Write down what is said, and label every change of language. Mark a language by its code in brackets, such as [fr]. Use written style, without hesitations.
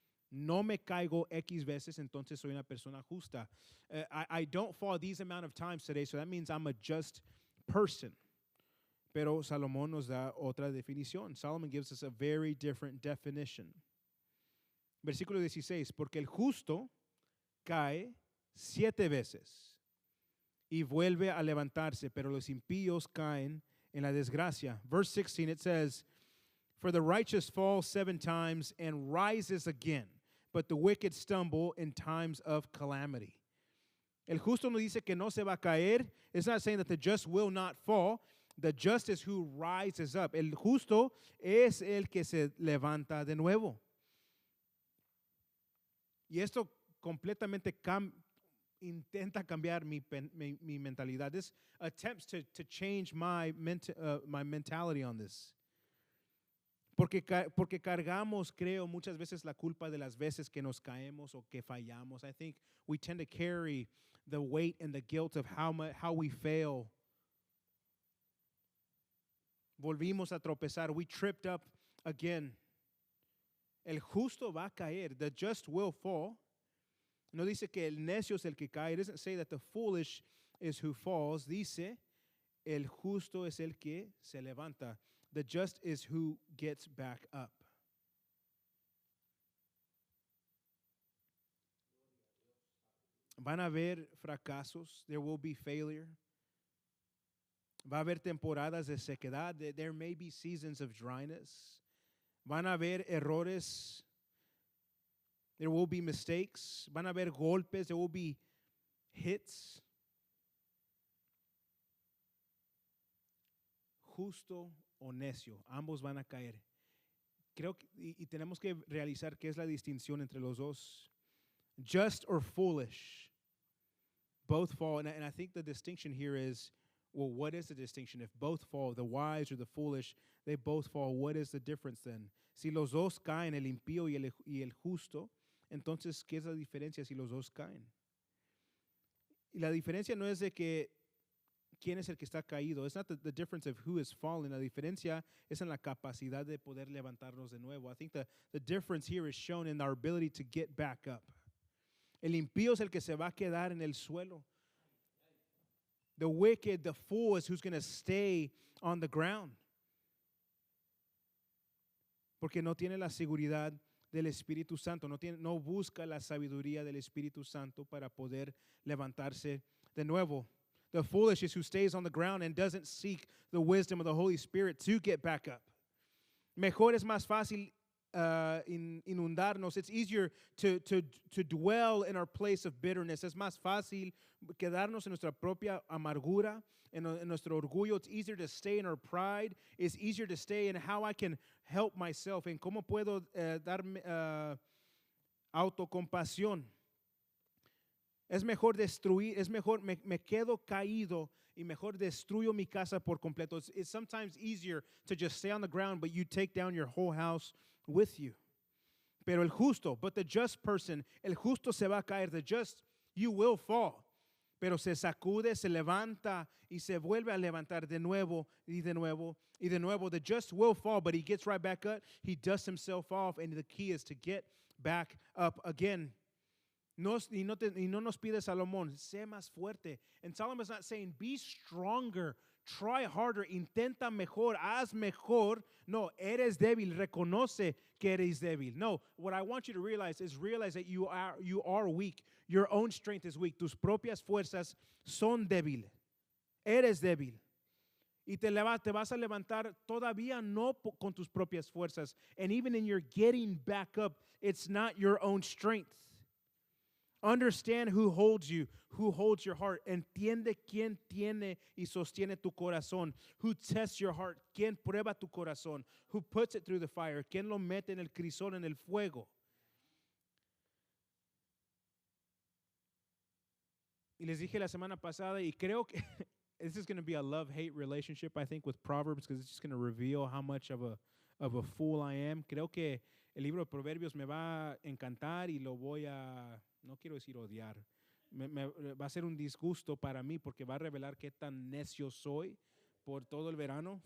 [es] No me caigo X veces, entonces soy una persona justa. [en] I don't fall these amount of times today, so that means I'm a just person. [es] Pero Salomón nos da otra definición. [en] Solomon gives us a very different definition. [es] Versículo 16, porque el justo cae 7 veces y vuelve a levantarse, pero los impíos caen en la desgracia. [en] Verse 16, it says, for the righteous falls 7 times and rises again, but the wicked stumble in times of calamity. [es] El justo no dice que no se va a caer. [en] It's not saying that the just will not fall. The just is who rises up. [es] El justo es el que se levanta de nuevo. Y esto completamente intenta cambiar mi mentalidad. [en] This attempts to change my mentality on this. [es] Porque cargamos, creo, muchas veces la culpa de las veces que nos caemos o que fallamos. [en] I think we tend to carry the weight and the guilt of how we fail. [es] Volvimos a tropezar. [en] We tripped up again. [es] El justo va a caer. [en] The just will fall. [es] No dice que el necio es el que cae. [en] It doesn't say that the foolish is who falls. [es] Dice, el justo es el que se levanta. [en] The just is who gets back up. [es] Van a haber fracasos. [en] There will be failure. [es] Va a haber temporadas de sequedad. [en] There may be seasons of dryness. [es] Van a haber errores. [en] There will be mistakes. [es] Van a haber golpes. [en] There will be hits. [es] Justo o necio, ambos van a caer. Creo que, y tenemos que realizar qué es la distinción entre los dos. [en] Just or foolish, both fall. And I think the distinction here is, well, what is the distinction? If both fall, the wise or the foolish, they both fall. What is the difference then? [es] Si los dos caen, el impío y el justo, entonces, ¿qué es la diferencia si los dos caen? Y la diferencia no es de que quién es el que está caído. [en] It's not the difference of who is fallen. [es] La diferencia es en la capacidad de poder levantarnos de nuevo. [en] I think the difference here is shown in our ability to get back up. [es] El impío es el que se va a quedar en el suelo. [en] The wicked, the fool is who's going to stay on the ground. [es] Porque no tiene la seguridad del Espíritu Santo. No busca la sabiduría del Espíritu Santo para poder levantarse de nuevo. [en] The foolish is who stays on the ground and doesn't seek the wisdom of the Holy Spirit to get back up. [es] Mejor es más fácil inundarnos. [en] It's easier to dwell in our place of bitterness. [es] Es más fácil quedarnos en nuestra propia amargura, en nuestro orgullo. [en] It's easier to stay in our pride. It's easier to stay in how I can help myself, [es] en cómo puedo darme autocompasión. Es mejor destruir, es mejor, me quedo caído y mejor destruyo mi casa por completo. [en] It's sometimes easier to just stay on the ground, but you take down your whole house with you. [es] Pero el justo, [en] but the just person, [es] el justo se va a caer. [en] The just, you will fall. [es] Pero se sacude, se levanta y se vuelve a levantar de nuevo y de nuevo y de nuevo. [en] The just will fall, but he gets right back up. He dusts himself off, and the key is to get back up again. [es] Y no nos pide Salomón, sé más fuerte. [en] And Solomon's not saying, be stronger, try harder, [es] intenta mejor, haz mejor. No, eres débil, reconoce que eres débil. [en] No, what I want you to realize that you are weak. Your own strength is weak. [es] Tus propias fuerzas son débiles. Eres débil. Y te vas a levantar todavía no con tus propias fuerzas. [en] And even in your getting back up, it's not your own strength. Understand who holds you, who holds your heart. [es] Entiende quién tiene y sostiene tu corazón. [en] Who tests your heart, [es] quién prueba tu corazón. [en] Who puts it through the fire, [es] quién lo mete en el crisol, en el fuego. Y les dije la semana pasada, y creo que [en] this is going to be a love-hate relationship, I think, with Proverbs, because it's just going to reveal how much of a fool I am. [es] Creo que el libro de Proverbios me va a encantar y lo voy a, no quiero decir odiar, va a ser un disgusto para mí porque va a revelar qué tan necio soy por todo el verano.